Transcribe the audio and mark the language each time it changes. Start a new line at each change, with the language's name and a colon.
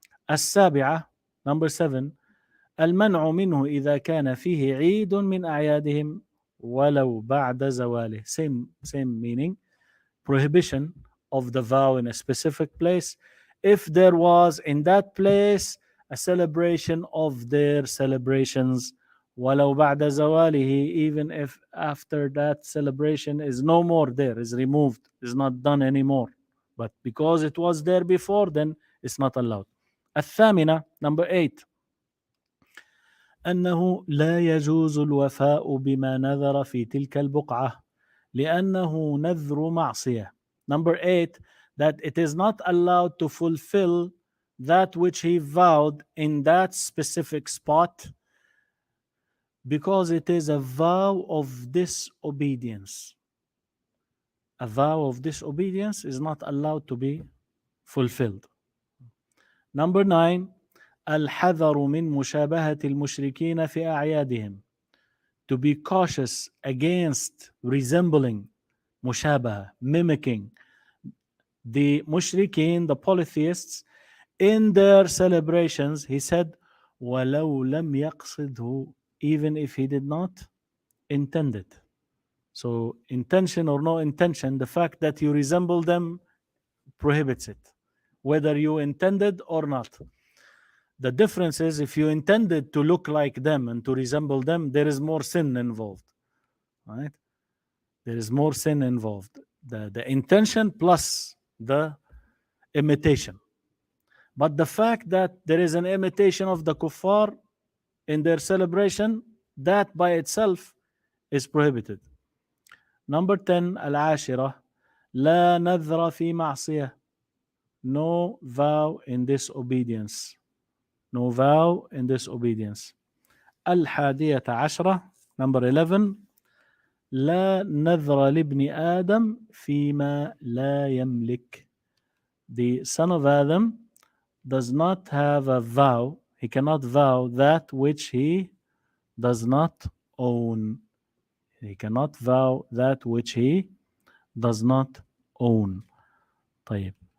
Arabic: السابعة
English: number 7
Arabic: المنع منه إذا كان فيه عيد من أعيادهم ولو بعد زواله.
English: Same meaning. Prohibition of the vow in a specific place if there was in that place a celebration of their celebrations,
Arabic: ولو بعد زواله,
English: even if after that celebration is no more there, is removed, is not done anymore, but because it was there before, then it's not allowed.
Arabic: الثامنة
English: number 8
Arabic: أنه لا يجوز الوفاء بما نذر في تلك البقعة لأنه نذر معصية.
English: Number 8, that it is not allowed to fulfill that which he vowed in that specific spot because it is a vow of disobedience. A vow of disobedience is not allowed to be fulfilled. Number 9,
Arabic: الحذر من مشابهة المشركين في أعيادهم.
English: To be cautious against resembling, mushabaha, mimicking the mushrikeen, the polytheists, in their celebrations. He said,
Arabic: وَلَوْ لَمْ يَقْصِدْهُ,
English: even if he did not intend it. So intention or no intention, the fact that you resemble them prohibits it, whether you intended or not. The difference is if you intended to look like them and to resemble them, there is more sin involved, right? There is more sin involved. The intention plus the imitation. But the fact that there is an imitation of the kuffar in their celebration, that by itself is prohibited. Number 10,
Arabic: العاشرة لا نذر في معصية.
English: No vow in disobedience. No vow in disobedience.
Arabic: 11
English: number 11
Arabic: لا نذر لابن آدم فيما لا يملك.
English: The son of Adam does not have a vow. He cannot vow that which he does not own. He cannot vow that which he does not own.
Arabic: طيب.